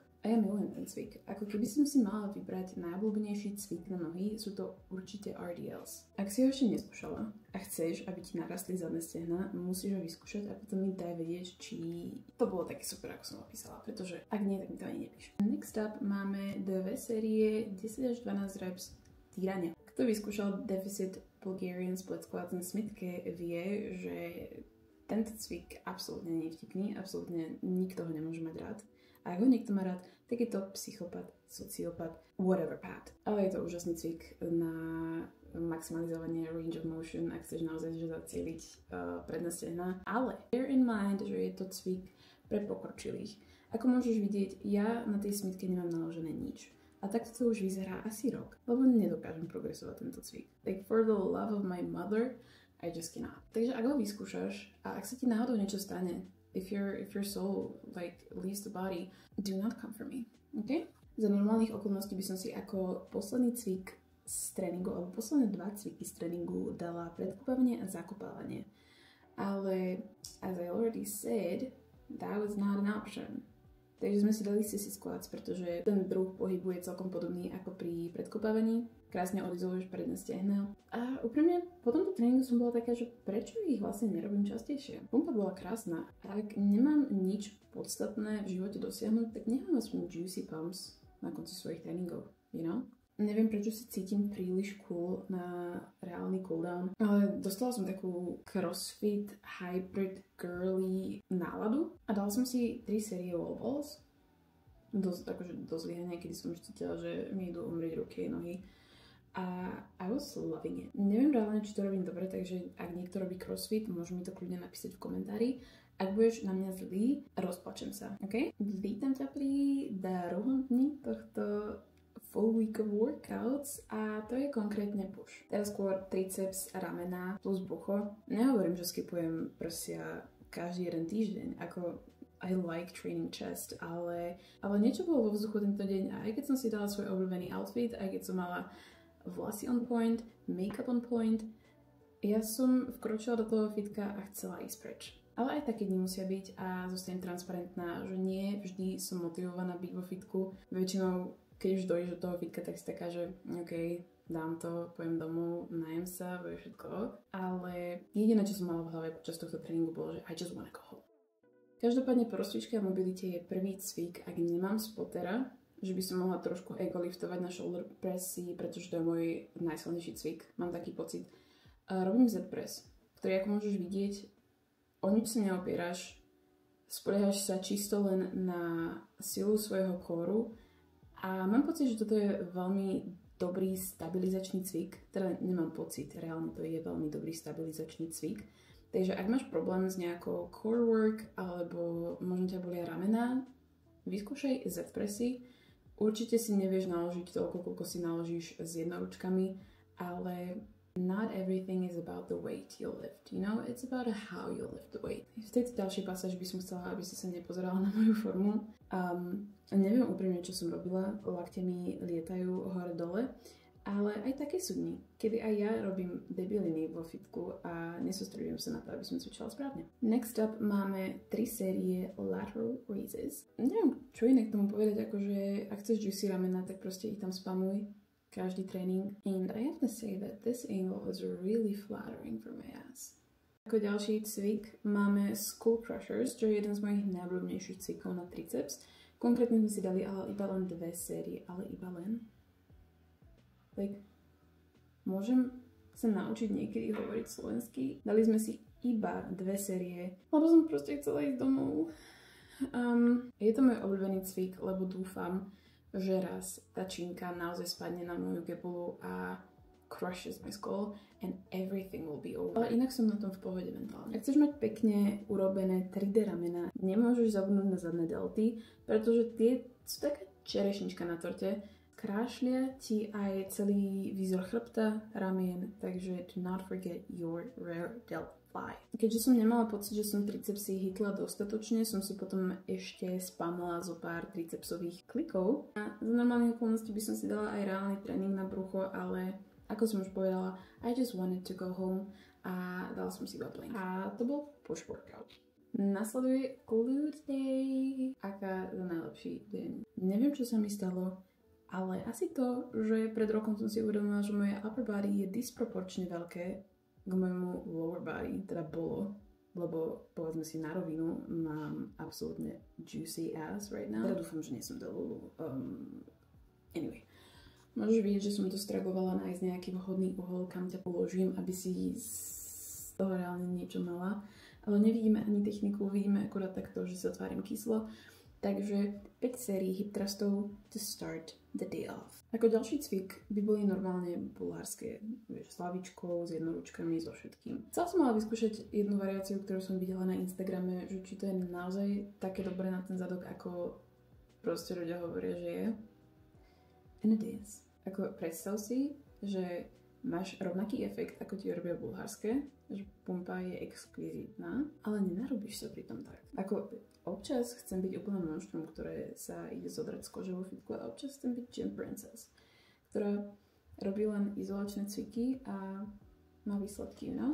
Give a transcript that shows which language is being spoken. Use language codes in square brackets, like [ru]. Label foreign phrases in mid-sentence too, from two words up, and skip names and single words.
[sk] A ja milujem ten cvik. Ako keby som si mala vybrať najobľúbenejší cvik na nohy, sú to určite RDLs. Ak si ho ešte neskúšala a chceš, aby ti narastli zadné stehná, musíš ho vyskúšať a potom mi daj vedieť, či to bolo také super, ako som opísala, pretože ak nie, tak mi to ani nepíš. [en] Next up [sk] máme 2 série 10 až 12 reps týrania. Kto vyskúšal [en] deficit Bulgarian split squats [sk] na Smithke, vie, že tento cvik absolútne nie je vtipný, absolútne nikto ho nemôže mať rád. A ak ho niekto má rád, tak je to psychopat, sociopat, whatever pat. Ale je to úžasný cvik na maximalizovanie [en] range of motion, [sk] ak chceš naozaj zacieliť predné stehná. [en] Ale bear in mind, [sk] že je to cvik pre pokročilých. Ako môžeš vidieť, ja na tej Smithke nemám naložené nič. A takto to už vyzerá asi rok, lebo nedokážem progresovať tento cvik. [en] Like for the love of my mother, I just cannot. [sk] Takže ak ho vyskúšaš a ak sa ti náhodou niečo stane, [en] if your soul like leaves the body, do not come for me, okay? [sk] Za normálnych okolností by som si ako posledný cvik z tréningu, alebo posledné 2 cviky z tréningu dala predkopávanie a zakopávanie. [en] Ale as I already said, that was not an option. [sk] Takže sme si dali sissy squats, pretože ten druh pohybu je celkom podobný ako pri predkopávaní. Krásne odizoluješ predné stehná. A úprimne, po tomto tréningu som bola taká, že prečo ich vlastne nerobím častejšie? Pumpa bola krásna. A ak nemám nič podstatné v živote dosiahnuť, tak nemám aspoň [en] juicy pumps [sk] na konci svojich tréningov. [en] you know? [sk] Neviem, prečo si cítim príliš cool na reálny cooldown, ale dostala som takú [en] crossfit, hybrid, girly [sk] náladu a dala som si 3 série [en] wall balls. [sk] Dosť vyhania, kedy som už cítila, že mi idú umrieť ruky a nohy. [en] A I was loving it. [sk] Neviem reálne, či to robím dobre, takže ak niekto robí crossfit, môže mi to kľudne napísať v komentári. Ak budeš na mňa zlý, rozplačem sa, ok? Vítam ťa pri druhom dni tohto [en] full week of workouts [sk] a to je konkrétne push. Teraz skôr triceps, ramena plus brucho. Nehovorím, že skipujem prsia každý jeden týždeň, ako [en] I like training chest, [sk] ale niečo bolo vo vzduchu tento deň a aj keď som si dala svoj obľúbený outfit, aj keď som mala vlasy [en] on point, make-up on point, [sk] ja som vkročila do toho fitka a chcela ísť preč. Ale aj také dni musia byť a zostanem transparentná, že nie vždy som motivovaná byť vo fitku. Väčšinou, keď už dojdeš do toho fitka, tak si taká, že OK, dám to, pojem domov, najem sa, bude všetko. Ale jediné, čo som mala v hlave počas tohto tréningu, bolo, že [en] I just wanna go home. [sk] Každopádne po rozcvičke a mobilite je prvý cvik, ak nemám spotera, že by som mohla trošku ego liftovať na shoulder pressy, pretože to je môj najsilnejší cvik. Mám taký pocit. Robím Z-press, ktorý, ako môžeš vidieť, o nič sa neopieráš, spoliehaš sa čisto len na silu svojho kóru a mám pocit, že toto je veľmi dobrý stabilizačný cvik, teda nemám pocit, reálne to je veľmi dobrý stabilizačný cvik. Takže ak máš problém s nejakou [en] core work [sk] alebo možno ťa bolia ramená, vyskúšaj Z-pressy. Určite si nevieš naložiť toľko, koľko si naložíš s jednoručkami, ale [en] not everything is about the weight you lift, you know? It's about how you lift the weight. [sk] V tejto ďalšej pasáži by som chcela, aby si sa nepozerala na moju formu. Neviem úprimne, čo som robila, lakte mi lietajú hore-dole, ale aj také sú dni, kedy aj ja robím debiliny vo fitku a nesústredujem sa na to, aby som cvičila správne. [en] Next up [sk] máme 3 série [en] lateral raises. [sk] Neviem, čo iné k tomu povedať, akože ak chceš juicy ramena, tak proste ich tam spamuj. Každý tréning. [en] And I have to say that this angle is really flattering for my ass. [sk] Ako ďalší cvik máme [en] skull crushers, [sk] čo je jeden z mojich najobľúbenejších cvikov na triceps. Konkrétne sme si dali ale iba len 2 série, ale iba len. Like, môžem sa naučiť niekedy hovoriť slovensky? Dali sme si iba 2 série, lebo som proste chcela ísť domov. Je to môj obľúbený cvik, lebo dúfam, že raz tá činka naozaj spadne na moju gebulu a [en] crushes my skull and everything will be over. [sk] Ale inak som na tom v pohode mentálne. Ak chceš mať pekne urobené 3D ramena, nemôžeš zabudnúť na zadné delty, pretože tie sú taká čerešnička na torte. Krášlia ti aj celý výzor chrbta, ramien, takže [en] do not forget your rear delt fly. [sk] Keďže som nemala pocit, že som tricepsy hitla dostatočne, som si potom ešte spamla zo pár tricepsových klikov. A za normálnych okolností by som si dala aj reálny tréning na brucho, ale ako som už povedala, [en] I just wanted to go home [sk] a dala som si iba [en] plank. [sk] A to bol [en] push workout. [sk] Nasleduje [en] glute day. [sk] Aká za najlepší deň. Neviem, čo sa mi stalo, ale asi to, že pred rokom som si uvedomila, že moje [en] upper body [sk] je disproporčne veľké k môjmu [en] lower body, [sk] teda bolo, lebo povedzme si na rovinu, mám absolútne [en] juicy ass right now. [sk] Teda dúfam, že nie som delulu. Anyway, môžeš vidieť, že som to stragovala nájsť nejaký vhodný uhol, kam ťa položím, aby si z toho reálne niečo mala. Ale nevidíme ani techniku, vidíme akurát takto, že sa tvárim kyslo. Takže 5 sérií hip thrustov [en] to start the day off. [sk] Ako ďalší cvik by boli normálne bulhárske, vieš, s hlavičkou, s jednoručkami, so všetkým. Chcela som ale vyskúšať jednu variáciu, ktorú som videla na Instagrame, že či to je naozaj také dobré na ten zadok, ako proste ľudia hovoria, že je. [en] And it is. [sk] Ako predstav si, že máš rovnaký efekt, ako ti robia bulhárske, že pumpa je exkvizitná, ale nenarobíš sa pri tom tak. Ako občas chcem byť úplne monštrum, ktoré sa ide zodrať z kože vo fitku, a občas chcem byť [en] gym princess, [sk] ktorá robí len izolačné cviky a má výsledky, no?